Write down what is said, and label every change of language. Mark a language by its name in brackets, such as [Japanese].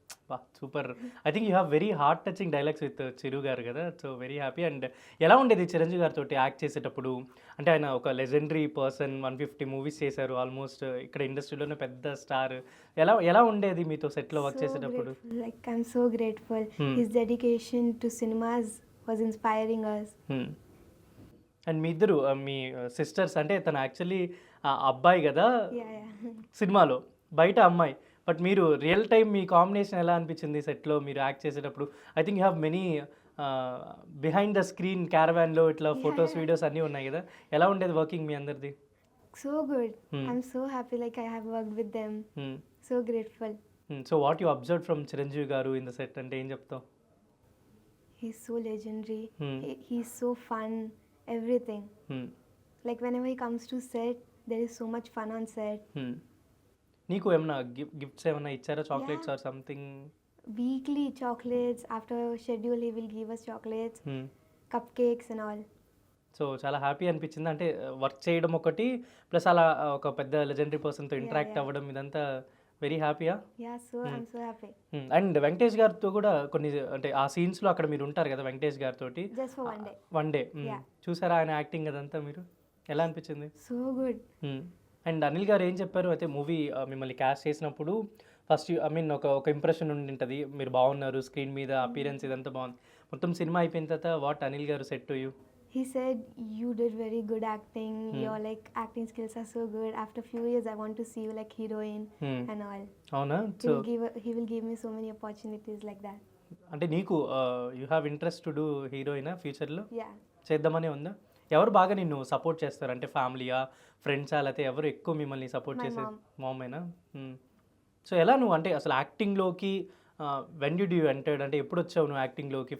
[English] వా super. I think you have very heart touching dialogues with Chiru గారు కదా. So very happy. [Telugu] And ఎలా ఉండేది చిరంజీవి గారితో యాక్ట్ చేసేటప్పుడు? అంటే ఆయన ఒక లెజెండరీ పర్సన్, 150 మూవీస్ చేశారు ఆల్మోస్ట్, ఇక్కడ ఇండస్ట్రీలోనే పెద్ద స్టార్. ఎలా ఉండేది మీతో సెట్లో వర్క్ చేసేటప్పుడు? [English] Like I'm so grateful. His dedication to cinemas was inspiring us. [Telugu] And మీ ఇద్దరు మీ సిస్టర్స్, అంటే తను యాక్చువల్లీ అబ్బాయి కదా [English] Yeah. [Telugu] సినిమాలో, బయట అమ్మాయి. బట్ మీరు రియల్ టైం మీ కాంబినేషన్ ఎలా అనిపించింది సెట్లో మీరు యాక్ట్ చేసేటప్పుడు? [English] I think you have many behind the screen [Telugu] క్యారవాన్లో ఇట్లా ఫొటోస్ వీడియోస్ అన్నీ ఉన్నాయి కదా. ఎలా ఉండేది వర్కింగ్ మీ అందరిది? [English] So good. I'm so happy like I have worked with them. So grateful. So what you observe from Chiranjeevi గారు in the set [Telugu] అంటే ఏం చెప్తావు? [English] He's so legendary. He's so fun. Everything. Like whenever he comes to set, there is so much fun on set. [Telugu] నీకు ఏమన్నా gifts ఏమన్నా ఇచ్చారా? Chocolates [English] Or something? Weekly chocolates. After schedule, he will give us chocolates, cupcakes and all. [Telugu] So చాలా happy అనిపించింది. అంటే work చేయడం ఒకటి, plus అలా ఒక పెద్ద లెజెండరీ పర్సన్తో ఇంటరాక్ట్ అవ్వడం, ఇదంతా వెరీ హ్యాపీయా? [English] Yeah, so I'm so happy. [Telugu] And Venkatesh గారితో కూడా కొన్ని, అంటే ఆ సీన్స్లో అక్కడ మీరు ఉంటారు కదా వెంకటేష్ గారితో, [English] Just for one day. One day Yeah. [Telugu] చూసారా ఆయన యాక్టింగ్ అదంతా? మీరు ఎలా అనిపించింది? [English] So good. [Telugu] అండ్ అనిల్ గారు ఏం చెప్పారు అయితే మూవీ మిమ్మల్ని క్యాస్ట్ చేసినప్పుడు? ఫస్ట్ ఐ మీన్ ఒక ఇంప్రెషన్ ఉండి ఉంటుంది, మీరు బాగున్నారు స్క్రీన్ మీద, అపీరెన్స్ ఇదంతా బాగుంది. మొత్తం సినిమా అయిపోయిన తర్వాత వాట్ అనిల్ గారు [English] Said to you? He said, you did very good acting. Your like acting skills are so good. After few years, I want to see you like heroine and all. [Telugu] అవునా? So [English] He will give me so many opportunities like that. [Telugu] అంటే నీకు [English] You have interest to do హీరోయినా ఫ్యూచర్లో? Yeah. [Telugu] చేద్దామనే ఉందా? ఎవరు బాగా నిన్ను support చేస్తారు? అంటే ఫ్యామిలీయా, ఫ్రెండ్సా, లేకపోతే ఎవరు ఎక్కువ మిమ్మల్ని సపోర్ట్ [English] My [Telugu] చేసేది? [English] mom. [Telugu] మామేనా? సో ఎలా నువ్వు అంటే అసలు యాక్టింగ్లోకి [English] when did you entered, [Telugu] అంటే ఎప్పుడు వచ్చావు నువ్వు యాక్టింగ్లోకి?